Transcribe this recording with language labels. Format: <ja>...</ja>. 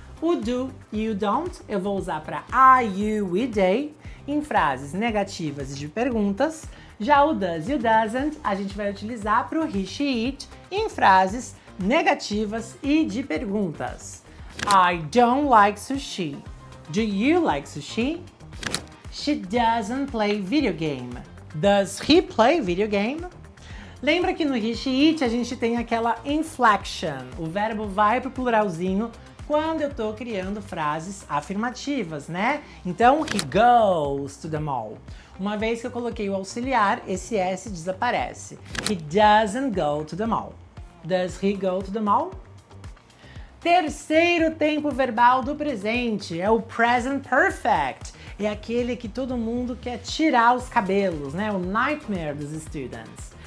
<pt>O do e o don't eu vou usar para I, you, we, they em frases negativas e de perguntas. Já o does e o doesn't a gente vai utilizar para o he, she, it em frases negativas e de perguntas.</pt> <en>I don't like sushi. Do you like sushi? She doesn't play video game. Does he play video game?</en> <pt>Lembra que no he, she, it a gente tem aquela inflection. O verbo vai para o pluralzinho quando eu estou criando frases afirmativas, né? Então,</pt> <en>he goes to the mall.</en> <pt>Uma vez que eu coloquei o auxiliar, esse S desaparece.</pt> <en>He doesn't go to the mall. Does he go to the mall?</en> <pt>Terceiro tempo verbal do presente é o present perfect. É aquele que todo mundo quer tirar os cabelos, né? O nightmare dos students.</pt>